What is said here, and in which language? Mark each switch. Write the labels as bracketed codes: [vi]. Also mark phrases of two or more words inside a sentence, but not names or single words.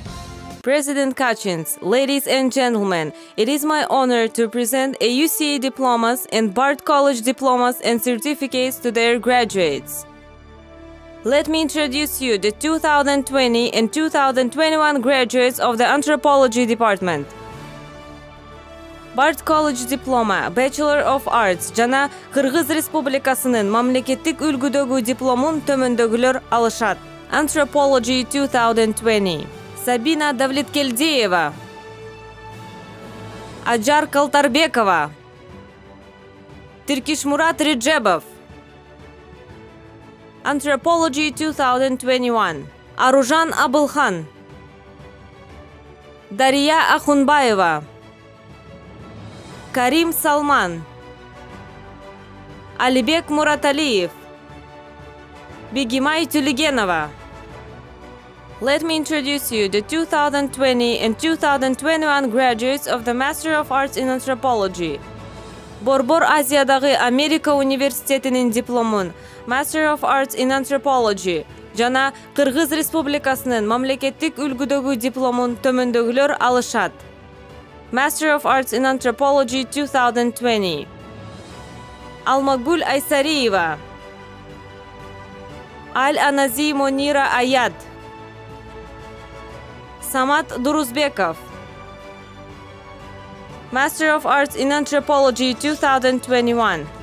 [en] President Kachins, ladies and gentlemen, it is my honor to present AUCA diplomas and BARD College diplomas and certificates to their graduates. Let me introduce you the 2020 and 2021 graduates of the Anthropology Department. BARD College Diploma, Bachelor of Arts, [ky] жана Кыргыз Республикасынын мамлекеттик үлгүдөгү дипломун төмөндөгүлөр алышат. [en] Anthropology 2020. Sabina Davletkelieva, Ajar Kaltarbekova, Tirkishmurat Rejebov. Anthropology 2021. Aruzhan Abulkhan, Daria Akhunbayeva, Karim Salman, Alibek Murataliyev, Bigimay Tuligenova. Let me introduce you the 2020 and 2021 graduates of the Master of Arts in Anthropology. [ky] Борбор Азиядагы Америка университетинин дипломун [en] Master of Arts in Anthropology [ky] жана Кыргыз Республикасынын мамлекеттик үлгүдөгү дипломун төмөндөгүлөр алышат. [en] Master of Arts in Anthropology 2020. Almagul Aysarieva, Al-Anazi Monira Ayad, Samat Duruzbekov. Master of Arts in Anthropology 2021.